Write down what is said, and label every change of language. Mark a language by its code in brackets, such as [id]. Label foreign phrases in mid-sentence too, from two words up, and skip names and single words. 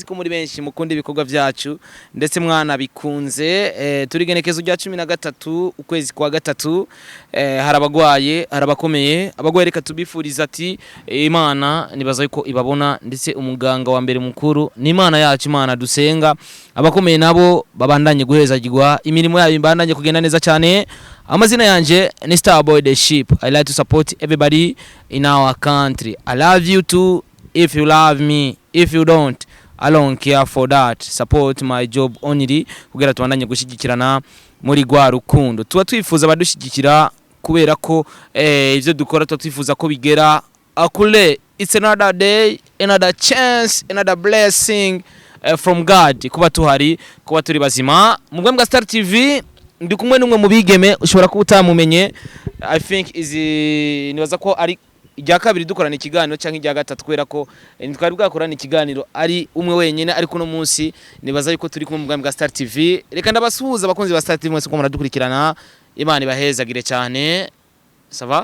[rn] ko muri benshi mukunda ibikorwa byacu ndetse mwana bikunze turi genekezo rya 13 ukwezi kwa gatatu harabagwaye harabakomeye abagwaye reka tubifuriza ati Imana nibaza yuko ibabona ndetse umuganga wa mbere mukuru ni Imana yacu Imana dusenga abakomeye nabo babandanye guhezagirwa imirimo yabo imbandanye kugenda neza cyane amazina yanje ni Starboy the Sheep. [en] I like to support everybody in our country. I love you too if you love me. If you don't, I don't care for that. Support my job only [rn] kugira tubandanye gushigikirana muri gwa rukundo. Tuba twifuza badushigikira kubera ko ivyo dukora twifuza ko bigera akule. [en] It's another day, another chance, another blessing from God. [rn] Kuba tuhari, kuba turi bazima. Mugwe mga Star TV ndi kumwe numwe mu bigeme ushobora kuba utamumenye. [en] I think [rn] nibaza ko ari ijya kabiri dukorana ikiganiro cyangwa ijya gatatu kwera ko twari bwakorana ikiganiro ari umwe wenyene ariko no munsi nibaza yuko turi kumwe mu bwa Star TV. Reka ndabasuhuza abakunzi ba Star TV mwese ko muradukurikirana. Imana ibahezagire cyane. Sava?